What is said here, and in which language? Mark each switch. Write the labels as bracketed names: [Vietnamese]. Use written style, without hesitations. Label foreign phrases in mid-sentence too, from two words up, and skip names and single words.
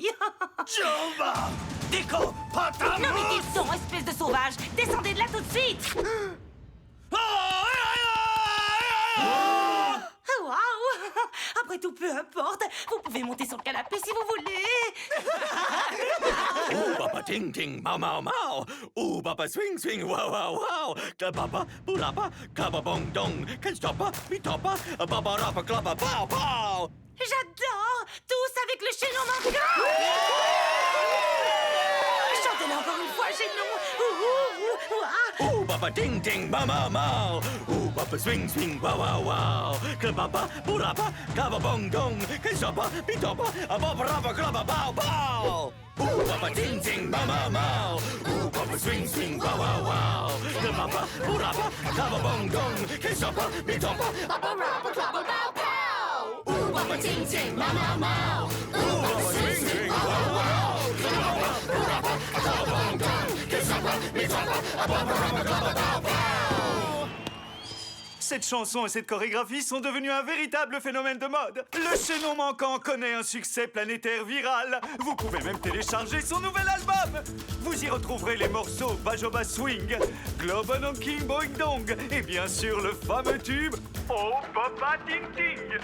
[French] Joba! Déco! Patam! Non mais qu'ils sont, espèce de sauvage! Descendez de là tout de suite! Oh, waouh! Après tout, peu importe. Vous pouvez monter sur le canapé si vous voulez. Oh, papa ting ting, mau mau mau. Oh, papa swing swing, wow wow wow. Papa, pulapa, kaba bong dong. [English] Can't stop, mitapa, baba rapa klapa, pow pow. [French] J'adore! Tous avec le chaînon manquant! Chantez-le encore une fois, chaînon! Oh, papa ting ting, mau mau mau. Oh, papa swing swing, wow wow wow. Papa, pulapa, kaba bong dong. [English] Can't stop, mitapa, baba rapa klapa, pow pow. Oh, papa ting ting, mau mau mau. Oh, papa swing swing, wow wow wow. Papa, pulapa, kaba bong dong. Can't stop, mitapa, baba rapa klapa, pow pow. Oh, papa ting ting, mau mau mau. Oh, papa swing swing, wow wow. Papa, pulapa, kaba bong dong. Can't stop, mitapa, baba rapa klapa, pow pow. [French] Cette chanson et cette chorégraphie sont devenues un véritable phénomène de mode. Le chaînon manquant connaît un succès planétaire viral. Vous pouvez même télécharger son nouvel album. Vous y retrouverez les morceaux Bajoba Swing, Globan King Boing Dong et bien sûr le fameux tube Oh Papa Ting Ting.